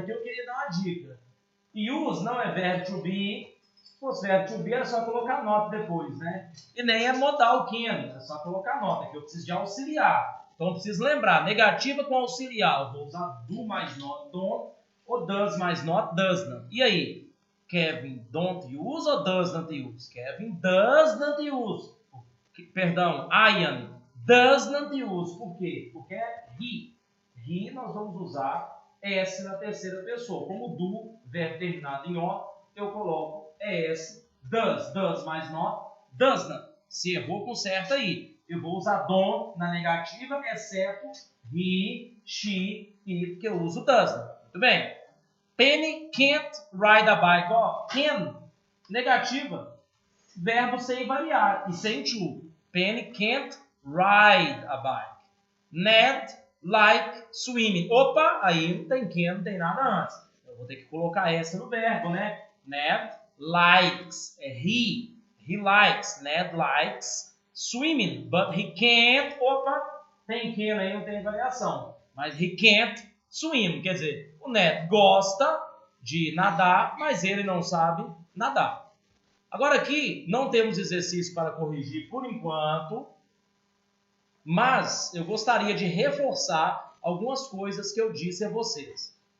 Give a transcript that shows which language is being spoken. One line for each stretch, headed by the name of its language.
Portuguese: Aqui eu queria dar uma dica. Use não é verbo to be. Se fosse verbo to be, era só colocar not depois, né? E nem é modal can, é só colocar not. Aqui eu preciso de auxiliar. Então eu preciso lembrar, negativa com auxiliar. Eu vou usar do mais not, don't, ou does mais not, does not. E aí?
English: Kevin don't use
Portuguese: ou
English: does not use? Kevin does not use.
Portuguese: Perdão,
English: Ian does not use.
Portuguese: Por quê? Porque é he. He nós vamos usar S na terceira pessoa. Como do, verbo terminado em O, eu coloco ES, does mais not, does not. Se errou, conserta aí. Eu vou usar don't na negativa, exceto he, she, it, que eu uso does not. Muito bem.
English: Penny can't ride a bike.
Portuguese: Ó, can, negativa, verbo sem variar e sem to.
English: Penny can't ride a bike. Ned like swimming.
Portuguese: Opa, aí não tem can, não tem nada antes. Eu vou ter que colocar essa no verbo, né?
English: Ned likes,
Portuguese: é
English: he likes, Ned likes swimming, but he can't,
Portuguese: opa, tem can aí, não tem variação. Mas
English: he can't swim,
Portuguese: quer dizer, o Ned gosta de nadar, mas ele não sabe nadar. Agora aqui não temos exercício para corrigir por enquanto, mas eu gostaria de reforçar algumas coisas que eu disse a vocês.